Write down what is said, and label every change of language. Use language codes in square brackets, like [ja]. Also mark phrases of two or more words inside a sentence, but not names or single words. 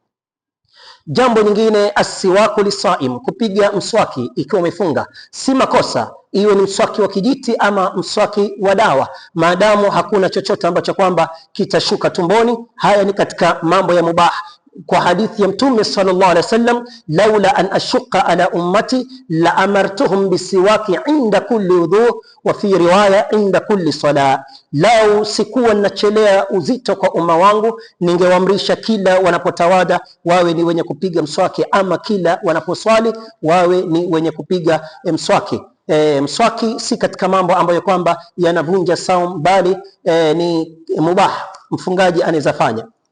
[sw] Jambo nyingine [ar] السواك للصائم, [sw] kupiga mswaki ikiwa umefunga, si makosa, iwe ni mswaki wa kijiti ama mswaki wa dawa, maadamu hakuna chochote ambacho kwamba kitashuka tumboni. Haya ni katika mambo ya mubah. Kwa hadithi ya Mtume [ar] صلى الله عليه وسلم لولا أن أشق على أمتي لأمرتهم بالسواك عند كل وضوء وفي رواية عند كل صلاة. [sw] Lau sikuwa nachelea uzito kwa umma wangu, ningewaamrisha kila wanapotawada wawe ni wenye kupiga mswaki, ama kila wanaposwali wawe ni wenye kupiga mswaki. Mswaki si katika mambo ambayo kwamba yanavunja saum, bali ni mubah, mfungaji anaweza fanya.